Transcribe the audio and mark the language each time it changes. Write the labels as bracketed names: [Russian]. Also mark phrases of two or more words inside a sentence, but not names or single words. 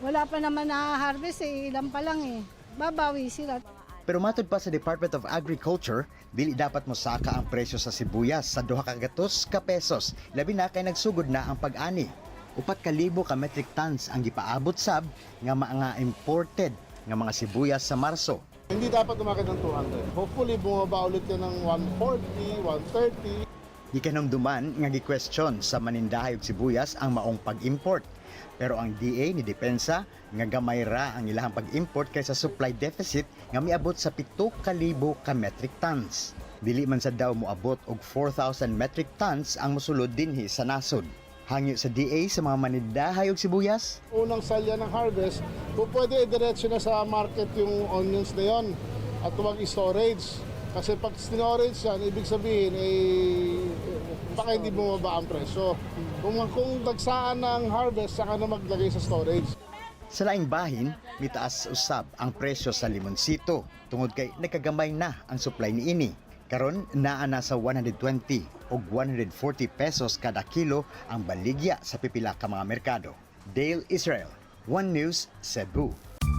[Filipino] Wala pa naman na-harvest ilan pa lang Babawi sila. [Cebuano] Pero matod pa sa Department of Agriculture, dili dapat mosaka ang presyo sa sibuyas sa 200 ka pesos, labi na kay nagsugod na ang pag-ani. 4,000 ka [English] metric tons [Cebuano] ang gipaabot sab nga mga imported nga mga sibuyas sa Marso. [Filipino] Hindi dapat umakit ng 200. Hopefully, bumaba ulit yan ng 140, 130. [Cebuano] Gikanumduman nga gi-question sa manindahay og sibuyas ang maong pag-import. Pero ang DA ni Depensa nga gamay ra ang ilahang pag-import kaysa [English] supply deficit [Cebuano] nga miabot sa 7,000 ka [English] metric tons. [Cebuano] Dili man sa daw moabot og 4,000 [English] metric tons [Cebuano] ang mosulod dinhi sa nasod. Hangyo sa DA sa mga manindahay og sibuyas. [Filipino] Unang salya ng harvest, kung pwede i-diretso na sa market yung onions na yon at huwag i-storage. Kasi pag storage yan, ibig sabihin, baka hindi bumaba ang presyo. Kung dagsaan ng harvest, saka na maglagay sa storage. [Cebuano] Sa laing bahin, mitaas usab ang presyo sa limonsito tungod kay nakagamay na ang supply ni ini. Karon naa na sa 120 o 140 pesos kada kilo ang baligya sa pipila ka mga merkado. Dale Israel, One News, Cebu.